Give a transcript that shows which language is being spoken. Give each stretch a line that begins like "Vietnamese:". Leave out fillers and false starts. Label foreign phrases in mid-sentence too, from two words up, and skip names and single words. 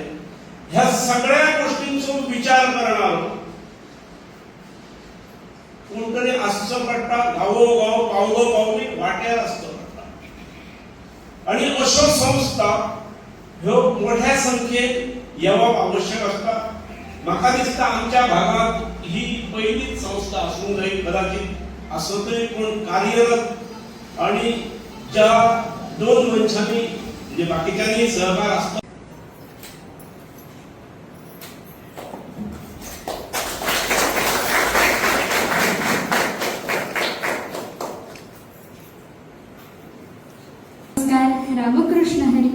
Konkani: ह्या सगळ्या गोष्टींचो विचार करणारो कोण तरी आसचो पडटा. गावोगाव पावलोपावली वाट्यार आसचो पडटा आणि अशो संस्था ह्यो मोठ्या संख्येन येवप आवश्यक असता. म्हाका दिसता आमच्या भागात ही पहिलीच संस्था असूंक जाय,
Marathi: कदाचित आसतय, पण कार्यरत आणि ज्या दोन मनशांनी म्हणजे बाकीच्यांनी सहभाग असतो. नमस्कार, रामकृष्ण हरी.